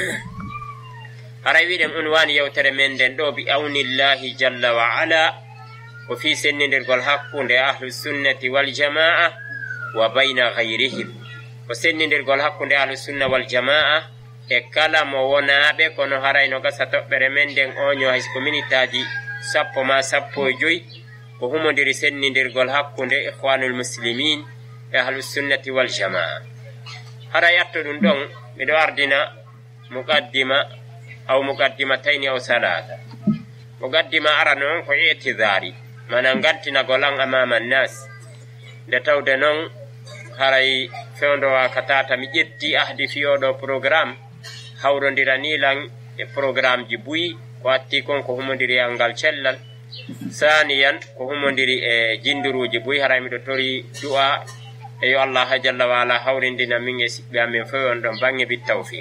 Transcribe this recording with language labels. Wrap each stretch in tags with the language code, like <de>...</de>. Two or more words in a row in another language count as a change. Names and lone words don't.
<ff>haray wiɗen unwani yewtere men nden ɗo</ff> <ar>بعون الله جل وعلا</ar> <ff>ko fi sennidirgol hakkunde</ff> <ar>أهل السنة والجماعة وبين غيرهم</ar> <ff>ko sennidirgol hakkunde</ff> <ar>أهل السنة والجماعة</ar> <ff>e kala mo wonaɓe kono harayno gasa toɓɓere men nden oño haysko minitaji 10 ma 15 ko humodiri sennidirgol hakkunde</ff> <ar>الإخوان المسلمين</ar> <ff>e</ff> <ar>أهل السنة والجماعة.</ar> <ff>haray atto ɗum ɗon miɗo ardina</ff> <ar>مقدمة أو مقدمتين أو ثلاثة.</ar> <ff>muqaddima ara noon ko itidari mana gantinagol an</ff> <ar>أمام الناس</ar> <ff>nde tawde noon haray fewdowa ka tata mi ƴetti ahdi fiyoɗo programme hawrodira-nilan e programme ji buyi ko atti kon ko humodiri e ngal cellal saniyan ko humodiri e jindiruji buyi haray miɗo tori du'a e yo Allah</ff> <ar>جل وعلا</ar> <ff>hawrindina min e siɓɓe amin fof on ɗon bange</ff> <ar>بالتوفيق.</ar>